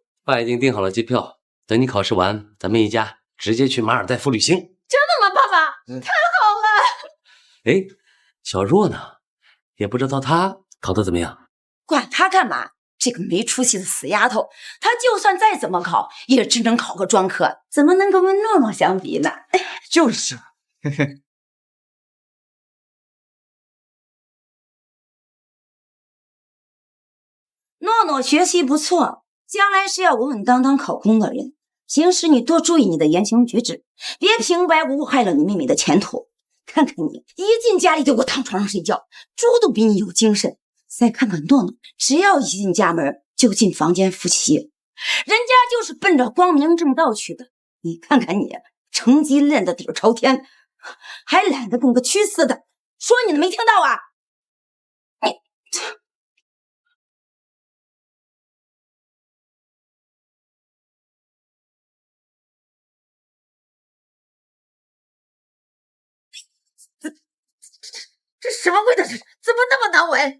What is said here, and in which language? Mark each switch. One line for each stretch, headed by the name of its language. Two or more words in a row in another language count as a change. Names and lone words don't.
Chinese: 爸已經訂好了機票，等你考試完，咱們一家直接去馬爾代夫旅行。真的嗎，爸爸？太好了！哎，小若呢？也不知道她考得怎麼樣。管他幹嘛？這個沒出息的死丫頭，她就算再怎麼考，也只能考個專科，怎麼能跟諾諾相比呢？就是，嘿嘿。諾諾學習不錯，將來是要穩穩當當考公的人。平時你多注意你的言行舉止，別平白無故害了你妹妹的前途。看看你，一進家裡就給我躺床上睡覺，豬都比你有精神。再看看諾諾，只要一進家門就進房間複習，人家就是奔着光明正道去的。你看看你，成績爛得底兒朝天，還懶得跟個蛆似的。說你的沒聽到啊？这什么味道？这怎么那么难聞？